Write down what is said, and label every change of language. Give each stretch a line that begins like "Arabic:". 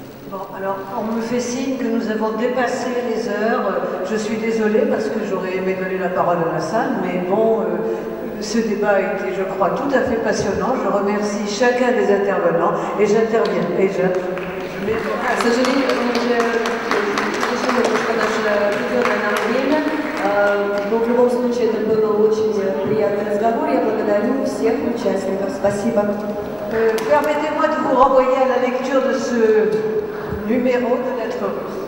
French: Bon, alors on me fait signe que nous avons dépassé les heures. Je suis désolée parce que j'aurais aimé donner la parole à la salle, mais bon, ce débat a été, je crois, tout à fait passionnant. Je remercie chacun des intervenants et j'interviens. Et je mets...
Russian: К сожалению, мы уже пришли немножко наше определенное время, но в любом случае это был очень приятный разговор. Я благодарю всех участников. Спасибо.
French: Permettez-moi de vous renvoyer à la lecture de ce numéro de notre